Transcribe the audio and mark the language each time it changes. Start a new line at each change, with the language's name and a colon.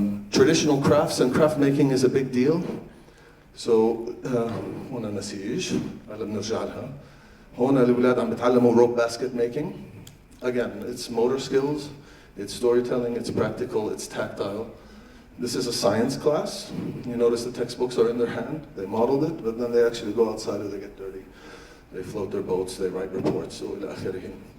English: Traditional crafts and craft making is a big deal.
Arabic: So هنا نسيج هلا بنرجع لها. هنا الأولاد عم بتعلموا
English: rope basket making. Again, it's motor skills, it's storytelling, it's practical, it's tactile. This is a science class. You notice the textbooks are in their hand. They modeled it, but then they actually go outside and they get dirty. They float their boats, they write reports, so
Arabic: إلى آخره.